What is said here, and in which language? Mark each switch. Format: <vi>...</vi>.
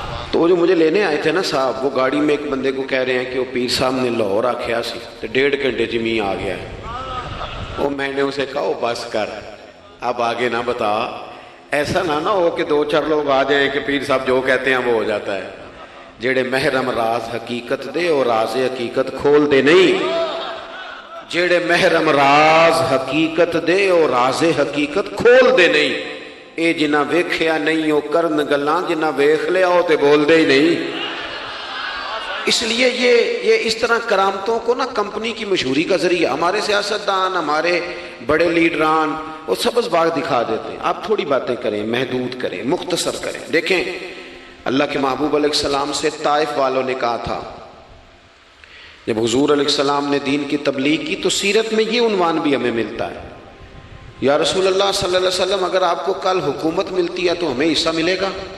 <ur>تو وہ جو مجھے لینے آئے تھے نا صاحب, وہ گاڑی میں ایک بندے کو کہہ رہے ہیں کہ وہ</ur> <pa>پیر صاحب نے لاہور آکھیا سی</pa> <ur>تو 1.5 گھنٹے جمی آ گیا ہے. وہ میں نے اسے کہا بس کر, اب آگے نہ بتا, ایسا نہ ہو کہ 2-4 لوگ آ جائیں کہ پیر صاحب جو کہتے ہیں وہ ہو جاتا ہے.</ur> <pa>جڑے محرم راز حقیقت دے اور راز حقیقت کھول دے نہیں, جڑے محرم راز حقیقت دے اور راز حقیقت کھول دے نہیں. اے جنہ ویکھیا نہیں وہ کرن گلاں, جنہ ویکھ لیا ہو تے بول دے ہی نہیں.</pa> <ur>اس لیے یہ اس طرح کرامتوں کو نا کمپنی کی مشہوری کا ذریعہ, ہمارے سیاستدان, ہمارے بڑے لیڈران وہ سبز باغ دکھا دیتے ہیں. آپ تھوڑی باتیں کریں, محدود کریں, مختصر کریں. دیکھیں اللہ کے محبوب علیہ السلام سے طائف والوں نے کہا تھا, جب حضور علیہ السلام نے دین کی تبلیغ کی تو سیرت میں یہ عنوان بھی ہمیں ملتا ہے, یا رسول اللہ صلی اللہ علیہ وسلم اگر آپ کو کل حکومت ملتی ہے تو ہمیں حصہ ملے گا.</ur>